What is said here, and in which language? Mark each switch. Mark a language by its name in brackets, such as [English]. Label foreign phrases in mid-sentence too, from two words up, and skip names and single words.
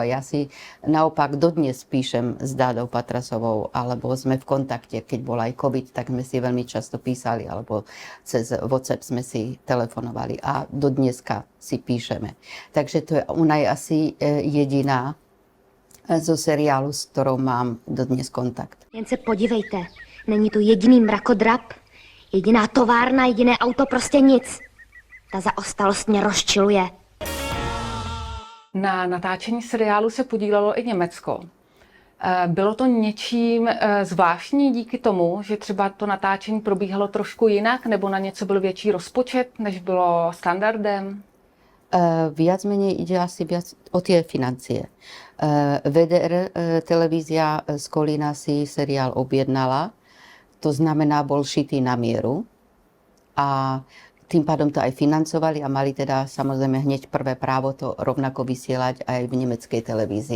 [Slovak] Ja si naopak dodnes píšem s Dádou Patrasovou, alebo sme v kontakte, keď bol aj COVID, tak sme si veľmi často písali, alebo cez WhatsApp sme si telefonovali a dodneska si píšeme. Takže to je, ona je asi jediná zo seriálu, s ktorou mám dodnes kontakt. [Czech] Jen se podívejte, není tu jediný mrakodrap, jediná továrna, jediné auto, prostě nic. Ta zaostalost mě rozčiluje. Na natáčení seriálu se podílelo i Německo. Bylo to něčím zvláštní díky tomu, že třeba to natáčení probíhalo trošku jinak, nebo na něco byl větší rozpočet, než bylo standardem? [Slovak] Viac menej ide asi viac o tie financie. VDR televízia z Kolína si seriál objednala, to znamená, bol šitý na mieru a tým pádom to aj financovali a mali teda samozrejme hneď prvé právo to rovnako vysielať aj v nemeckej televízii.